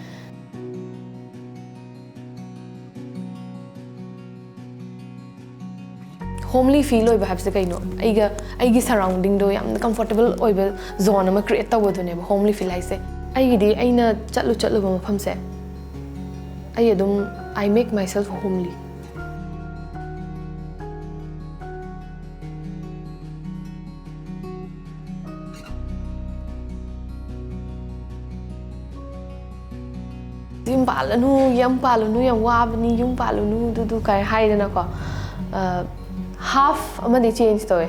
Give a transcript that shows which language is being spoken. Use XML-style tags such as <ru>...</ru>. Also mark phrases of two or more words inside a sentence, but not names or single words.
<en>homely feel</en> <mni>ꯑꯣꯏꯕ ꯍꯥꯏꯕꯁꯦ ꯀꯩꯅꯣ ꯑꯩꯒꯤ ꯁꯔꯥꯎꯟꯗꯤꯡꯗꯣ ꯌꯥꯝꯅ ꯀꯝꯐꯣꯔꯇꯦꯕꯜ ꯑꯣꯏꯕ ꯖꯣꯟ ꯑꯃ ꯀ꯭रिꯌꯦꯠ ꯇꯧꯕꯗꯨꯅꯦꯕ</mni> <en>homely feel</en> <mni>ꯍꯥꯏꯁꯦ ꯑꯩꯒꯤꯗꯤ ꯑꯩꯅ ꯆꯠꯂꯨꯕ ꯃꯐꯝꯁꯦ ꯑꯩ ꯑꯗꯨꯝ</mni> <en>I make myself homely</en> <mni>yum palanu yam wabani yum palanu du kai haidana half amadi change toy</mni>